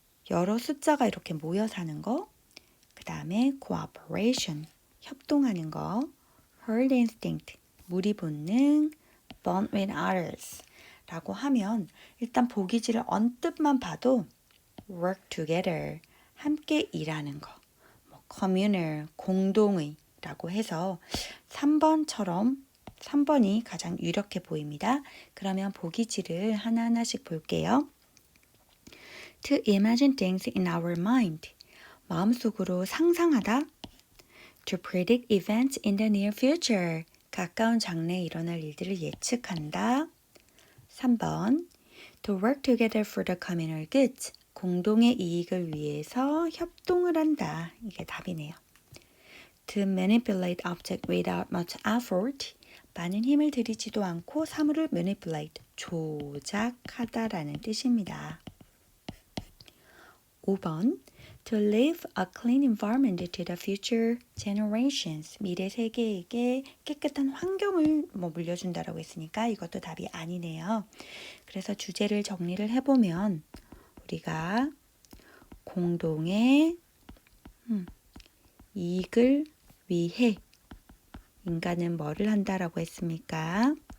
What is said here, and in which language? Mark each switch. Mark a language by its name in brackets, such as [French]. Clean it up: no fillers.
[Korean] 여러 숫자가 이렇게 모여 사는 거, 그 다음에 cooperation, 협동하는 거, [English] herd instinct, [Korean] 무리 본능, [English] bond with others [Korean] 라고 하면 일단 보기지를 언뜻만 봐도 [English] work together, [Korean] 함께 일하는 거, communal, 공동의 라고 해서 3번이 가장 유력해 보입니다. 그러면 보기지를 하나하나씩 볼게요. [English] To imagine things in our mind, [Korean] 마음속으로 상상하다. [English] To predict events in the near future, [Korean] 가까운 장래에 일어날 일들을 예측한다. [English] 3번 To work together for the communal good. [Korean] 공동의 이익을 위해서 협동을 한다. 이게 답이네요. [English] To manipulate object without much effort. [Korean] 많은 힘을 들이지도 않고 사물을 manipulate, 조작하다라는 뜻입니다. [English] 5번 To leave a clean environment to the future generations. [Korean] 미래 세계에게 깨끗한 환경을 물려준다라고 했으니까 이것도 답이 아니네요. 그래서 주제를 정리를 해보면 우리가 공동의 이익을 위해 인간은 뭐를 한다라고 했습니까?